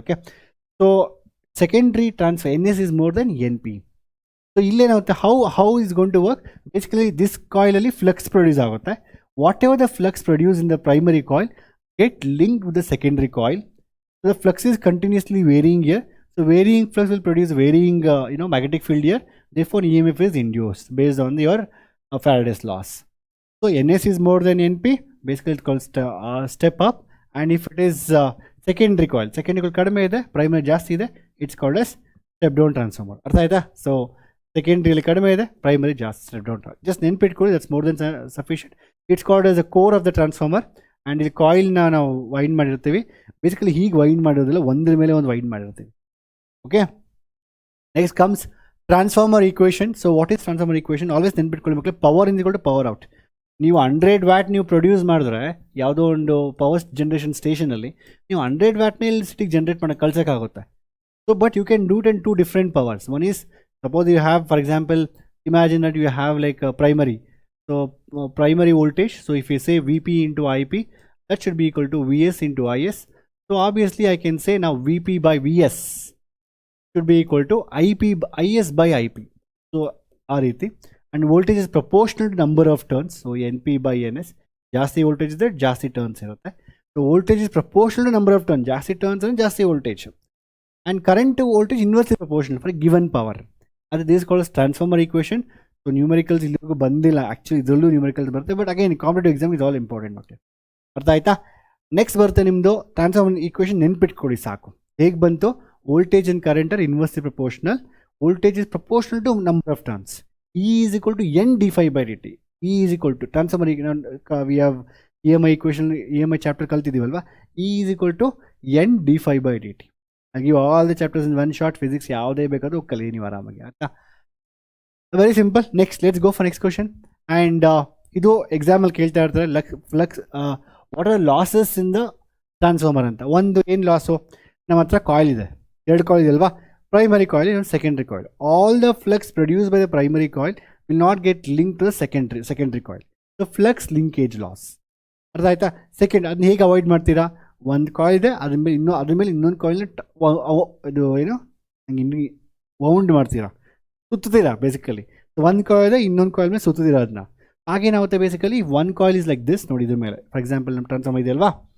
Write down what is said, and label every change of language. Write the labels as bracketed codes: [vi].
[en] Okay, so secondary transfer NS is more than NP. [kn] So ಇಲ್ಲೇನಾಗುತ್ತೆ, [en] how is going to work, [kn] basically this ಕಾಯಿಲಲ್ಲಿ flux produce ಆಗುತ್ತೆ. [en] Whatever the flux produce in the primary coil get linked with the secondary coil. So the flux is continuously varying here. So varying flux will produce varying magnetic field here. Therefore EMF is induced based on your Faraday's laws. So NS is more than NP. Basically it's called step up. And if it is secondary coil [kn] kadame ide, primary ಜಾಸ್ತಿ ಇದೆ, [en] it's called as step down transformer. [kn] ಅರ್ಥ ಆಯ್ತಾ. So ಸೆಕೆಂಡ್ರಿಯಲ್ಲಿ ಕಡಿಮೆ ಇದೆ, primary ಜಾಸ್ತಿ, step down. Just ನೆನ್ಪಿಟ್ಕೊಳ್ಳಿ, [en] That's more than sufficient. It's called as a core of the transformer. And [kn] ಇಲ್ಲಿ ಕಾಯಿಲ್ನ ನಾವು ವೈಂಡ್ ಮಾಡಿರ್ತೀವಿ. ಬೇಸಿಕಲಿ ಹೀಗೆ ವೈಂಡ್ ಮಾಡಿರೋದಿಲ್ಲ, ಒಂದ್ರ ಮೇಲೆ ಒಂದು ವೈಂಡ್ ಮಾಡಿರ್ತೀವಿ. Okay, [en] Next comes transformer equation. So what is transformer equation? Always [kn] ನೆನ್ಪಿಟ್ಕೊಳ್ಳಿ ಮಕ್ಕಳು, [en] Power is equal to power out. [kn] ನೀವು 100 ವ್ಯಾಟ್ ನೀವು ಪ್ರೊಡ್ಯೂಸ್ ಮಾಡಿದ್ರೆ ಯಾವುದೋ ಒಂದು ಪವರ್ ಜನರೇಷನ್ ಸ್ಟೇಷನಲ್ಲಿ ನೀವು 100 ವ್ಯಾಟ್ನ ಇಲ್ಲಿ ಸಿಟಿಗೆ ಜನ್ರೇಟ್ ಮಾಡೋಕ್ಕೆ ಕಳ್ಸೋಕ್ಕಾಗುತ್ತೆ. [en] So but you can do it in 2 different powers. One is, suppose you have, for example, imagine that you have like a primary. So primary voltage, so if you say VP into IP, that should be equal to VS into IS. So obviously I can say now VP by VS should be equal to IS by IP. So [kn] ಆ ರೀತಿ. [en] And voltage is proportional to number of turns. So NP by NS. [kn] ಜಾಸ್ತಿ voltage ಇದೆ, ಜಾಸ್ತಿ turns ಇರುತ್ತೆ. [en] So voltage is proportional to number of turns. [kn] ಜಾಸ್ತಿ turns ಅಂದರೆ ಜಾಸ್ತಿ voltage. [en] And current to voltage inversely proportional for a given power. That is called as transformer equation. [kn] So numericals illiಗೂ ಬಂದಿಲ್ಲ, actually ಇದರಲ್ಲೂ numericals ಬರುತ್ತೆ. [en] but again competitive exam is all important [kn] ಮಕ್ಕಳು. ಅರ್ಥ ಆಯ್ತಾ. Next ಬರುತ್ತೆ ನಿಮ್ಮದು ಟ್ರಾನ್ಸ್ಫಾರ್ಮರ್ ಈಕ್ವೇಷನ್. ನೆನ್ಪಿಟ್ಕೊಡಿ ಸಾಕು. ಹೇಗೆ ಬಂತು? [en] Voltage and current are inversely proportional. Voltage is proportional to number of turns. E is equal to N d phi by dt. E is equal to transformer. We have EMI equation, EMI chapter ಕಲ್ತಿದ್ದೀವಲ್ವಾ. E is equal to N d phi by dt. I give all the chapters in one shot. [kn] Physics ಯಾವುದೇ ಬೇಕಾದರೂ ಕಲಿ ನೀವು ಆರಾಮಾಗಿ. ಆಯ್ತಾ, very simple. Next let's go for next question. And ಇದು ಎಕ್ಸಾಮಲ್ಲಿ ಕೇಳ್ತಾ ಇರ್ತಾರೆ, [en] flux what are losses in the transformer [kn] ಅಂತ. ಒಂದು ಏನು ಲಾಸು, ನಮ್ಮ ಹತ್ರ ಕಾಯಿಲ್ ಇದೆ, 2 ಕಾಯಿಲ್ ಇದೆ ಅಲ್ವಾ, [en] primary coil and secondary coil. All the flux produced by the primary coil will not get linked to the secondary coil. The flux linkage loss. [kn] ಅರ್ಥ ಆಯ್ತಾ? ಸೆಕೆಂಡ್, ಅದನ್ನ ಹೇಗೆ ಅವಾಯ್ಡ್ ಮಾಡ್ತೀರಾ? ಒಂದು ಕಾಯಿಲ್ ಇದೆ, ಅದ್ರ ಮೇಲೆ ಇನ್ನೊಂದು ಕಾಯಿಲ್ನ ಇದು ಏನು ಹಂಗೆ ಇನ್ನು ವೌಂಡ್ ಮಾಡ್ತೀರಾ, ಸುತ್ತೀರಾ ಬೇಸಿಕಲಿ. ಒಂದು ಕಾಯಿಲ್ ಇದೆ, ಇನ್ನೊಂದು ಕಾಯಿಲ್ ಮೇಲೆ ಸುತ್ತೀರಾ ಅದನ್ನ. ಆಗೇನಾಗುತ್ತೆ basically, [en] one coil is like this [kn] ನೋಡಿ, ಇದ್ರ ಮೇಲೆ ಫಾರ್ ಎಕ್ಸಾಂಪಲ್ ನಮ್ಮ ಟ್ರಾನ್ಸ್ಫಾರ್ಮರ್ ಇದೆ ಅಲ್ವಾ?